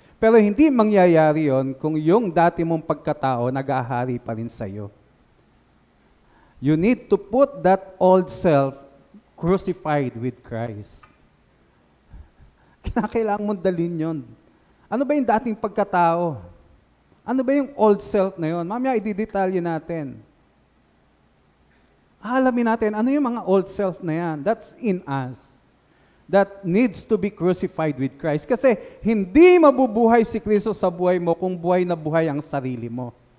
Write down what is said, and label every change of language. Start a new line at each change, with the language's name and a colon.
Filipino: Pero hindi mangyayari yon kung yung dati mong pagkatao nag-ahari pa rin sa'yo.
English: You need to put that old self crucified with Christ.
Filipino: Kailangan mong dalhin yun. Ano ba yung dating pagkatao? Ano ba yung old self na yun? Mamaya i-detalye natin. Alamin natin, ano yung mga old self na yan?
English: That's in us. That needs to be crucified with Christ.
Filipino: Kasi hindi mabubuhay si Kristo sa buhay mo kung buhay na buhay ang sarili mo.